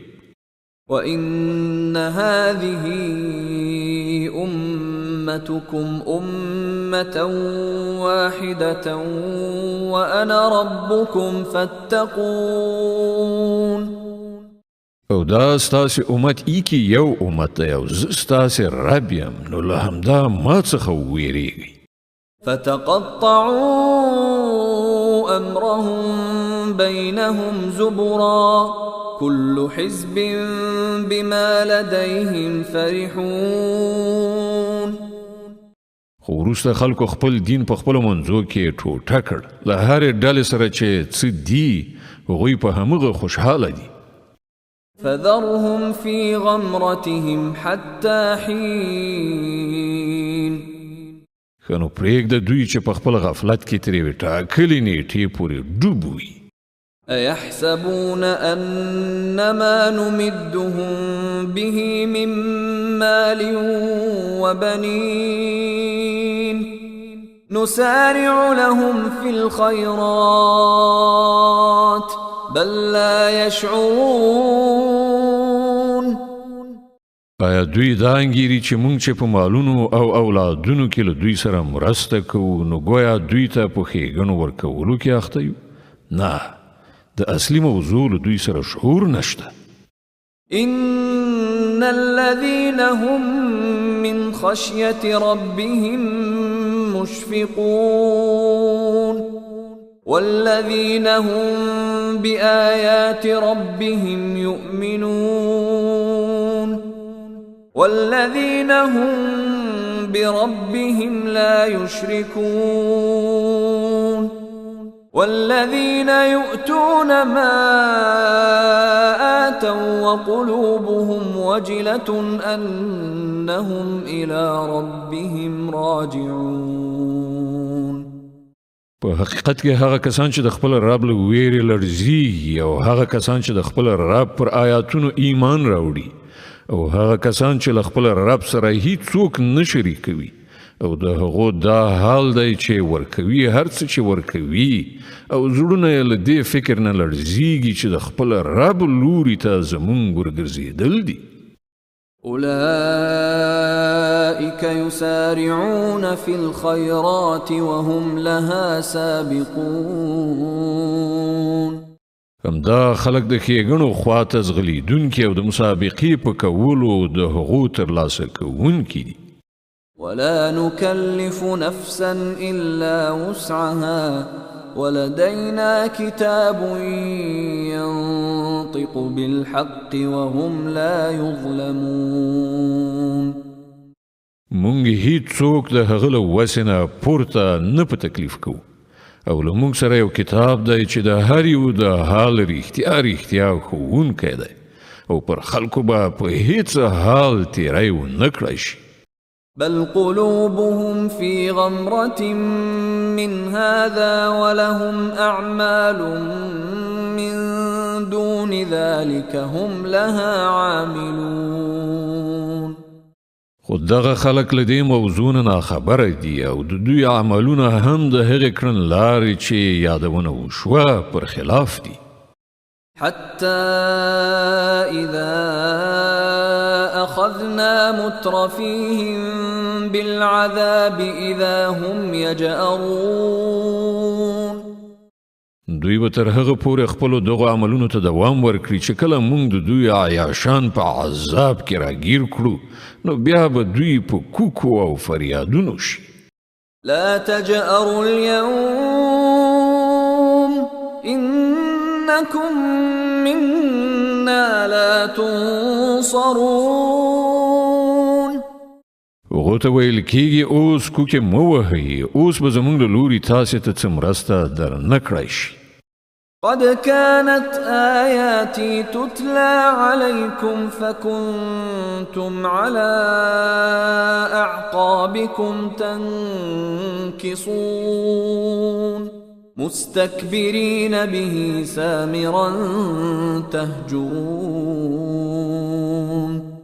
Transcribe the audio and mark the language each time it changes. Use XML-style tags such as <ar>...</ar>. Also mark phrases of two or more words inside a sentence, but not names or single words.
<ar>وإن هذه أمتكم أمة واحدة وأنا ربكم فاتقون.</ar> <ps>او دا ستاسې امت ایکی یو امت دی او زه ستاسې رب یم نو له همدا ما څخه وویریږئ.</ps> <ar>فتقطعوا أمرهم بينهم زبرا كل حزب بما لديهم فرحون.</ar> <ps>خو وروسته خلکو خپل دین په خپلو منځو کې ټوټه کړ له هرې ډلې سره چې څه دي هغوی په همغه خوشحاله دي.</ps> <ar>فذرهم في غمرتهم حتى حين.</ar> <ps>ښه نو پرېږده دوی چې په خپل غفلت کې ترې یوې ټاکلې نیټې پورې ډوب وي.</ps> <ar>أيحسبون أنما نمدهم به من مال وبنين نسارع لهم في الخيرات بل لا يشعرون.</ar> <ps>آیا دوی دا انګیري چې موږ چې په مالونو او اولادونو کې له دوی سره مرسته کوو نو ګویا دوی ته په ښېګڼو ورکولو کې اخته یو؟ نه، د اصلي موضوع له دوی سره شعور نشته.</ps> <ar>إن الذين هم من خشية ربهم مشفقون والذين هم بآيات ربهم يؤمنون والذين هم بربهم لا يشركون والذين يؤتون ما آتوا وقلوبهم وجلة أنهم إلى ربهم راجعون.</ar> <ps>په حقیقت کې هغه کسان چې د خپل رب له ویرې لړزیږي او هغه کسان چې د خپل رب پر آیاتونو ایمان راوړي او هغه کسان چې له خپل رب سره هیڅوک نه شریکوي او د هغو دا حال دی چې ورکوي هر څه چې ورکوي او زړونه یې له دې فکر نه لړزیږي چې د خپل رب لوري ته زمونږ ورګرځېدل دي.</ps> <ar>أولئك يسارعون في الخيرات وهم لها سابقون.</ar> <ps>همدا خلق د ښېګڼو خواته ځغلیدونکي او د مسابقې په کولو د هغو ترلاسه کوونکي دي.</ps> <ar>ولا نكلف نفسا إلا وسعها ولدينا كتاب ينطق بالحق وهم لا يظلمون.</ar> <ps>مونږ هیڅوک د هغه له وسې نه پورته نه په تکلیف کوو او له مونږ سره یو کتاب دی چې د هر یو د حال رښتیا ښوونکی دی او پر خلکو به په هیڅ حال تیری ونه کړی شي.</ps> <ar>بل قلوبهم في غمرة من هذا ولهم أعمال من دون ذلك هم لها عاملون.</ar> <ps>خود دغه خلق له دې موضوع نه خبره دي او د دوی عملونه هم د هغې کړنلارې چې یادونه وشوه پر خلاف دي.</ps> <ar>حتى إذا أخذنا مترفيهم بالعذاب إذا هم يجأرون.</ar> <ps>دوی به تر هغه پورې خپلو دغو عملونو ته دوام ورکړي چې کله موږ د دوی عیاشان په عذاب کې راګیر کړو نو بیا به دوی په کوکو او فریادونو شي.</ps> <ar>لا تجأروا اليوم إنكم منا لا تنصرون.</ar> <ps>هغو ته ویل کېږي اوس کوکې مه وهئ، اوس به زموږ له لوري تاسې ته څه مرسته در نه کړی شي.</ps> <ar>قد كانت آياتي تتلى عليكم فكنتم على أعقابكم تنكصون مستكبرين به سامرا تهجرون.</ar>